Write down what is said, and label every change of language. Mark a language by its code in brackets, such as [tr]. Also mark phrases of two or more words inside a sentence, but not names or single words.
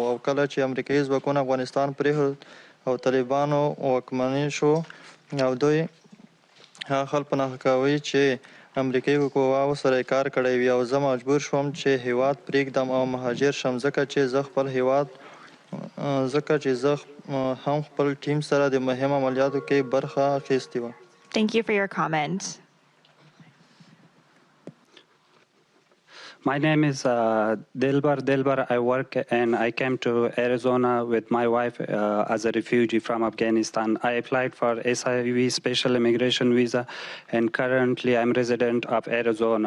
[ps] او کله چې امریکایي ځواکونه افغانستان پرېښود او طالبانو واکمني شو او دوی هغه خلک په نښه کوي چې امریکایي قواو سره یې کار کړی وي، او زه مجبور شوم چې هیواد پرېږدم او مهاجر شم، ځکه چې زه هم خپل ټیم سره د مهم عملیاتو کې برخه اخیستې وه. [en] Thank you for your comment. My name is Dilbar. I work and I came to Arizona with my wife as a refugee from Afghanistan. I applied for SIV special immigration visa and currently I'm resident of Arizona.